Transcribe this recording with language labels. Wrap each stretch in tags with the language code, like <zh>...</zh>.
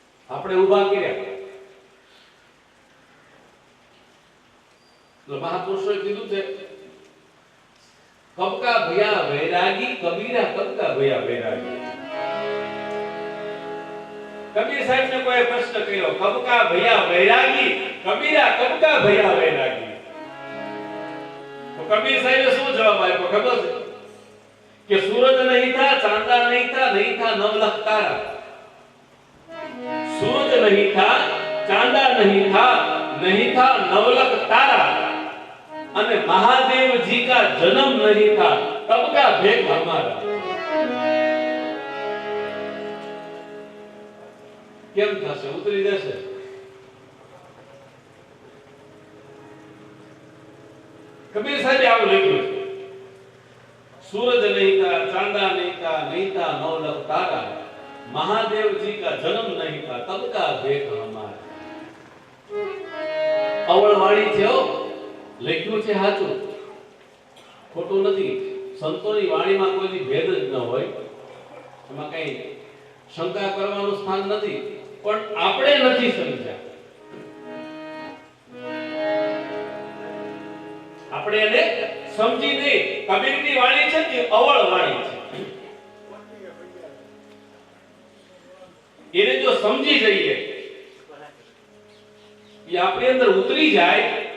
<gu>આપણે ઊભા કર્યા તો મહાપુરુષોએ કીધું છે</gu> <hi>કબકા ભયા વૈરાગી, કબીરા કબકા ભયા વૈરાગી.</hi> <gu>કબીર સાહેબને કોઈ પ્રશ્ન કર્યો</gu> <hi>કબકા ભયા વૈરાગી, કબીરા કબકા ભયા વૈરાગી.</hi> <gu>તો કબીર સાહેબે શું જવાબ આપ્યો ખબર છે?</gu> <hi>કે सूरज नहीं था, चांदा नहीं था, नहीं था नवलख तारा. सूरज नहीं था, चांदा नहीं था, नहीं था नवलख तारा, અને महादेव जी का जन्म नहीं था, तब का भेद हमारा.</hi> <gu>કેમ થશે? ઉતરી જશે. કબીર સાહેબે આવું લખ્યું છે</gu> <hi>सूरज नहीं था, चांदा नहीं था, नहीं था नवलख तारा, महादेव जी का जन्म नहीं था, तब का भेद हमारा.</hi> <gu>અવળવાળી છે હો, લખ્યું છે સાચું, ખોટું નથી. સંતોની વાણીમાં કોઈ ભેદ જ ન હોય, એમાં કઈ શંકા કરવાનું સ્થાન નથી. પણ આપણે નથી સમજ્યા. આપણે એને સમજી નહીં. કબીરની વાણી છે કે અવળ વાણી છે, એને જો સમજી જઈએ, એ આપણી અંદર ઉતરી જાય.</gu>